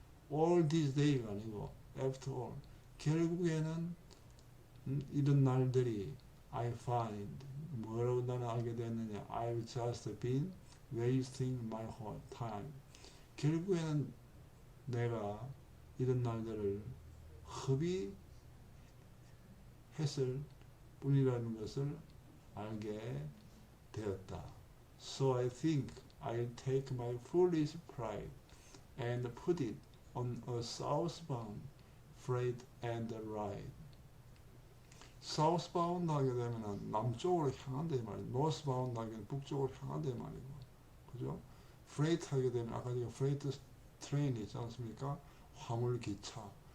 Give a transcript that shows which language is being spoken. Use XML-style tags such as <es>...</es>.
<en>all these days</en> <ko>가 아니고</ko> <en>after all</en> <ko>결국에는 이런 날들이</ko> <en>I find</en> <ko>뭐라고 나는 알게 됐느냐</ko> <en>I've just been wasting my whole time</en> <ko>결국에는 내가 이런 날들을 허비했을 뿐이라는 것을 알게 되었다.</ko> <en>So I think I'll take my foolish pride and put it on a southbound freight and ride.</en> <ko>southbound 하게 되면 남쪽으로 향한다 이 말이에요. northbound 하게 되면 북쪽으로 향한다 이 말이고. 그죠? freight 하게 되면 아까 제가 freight train 있지 않습니까? 화물 기차.</ko>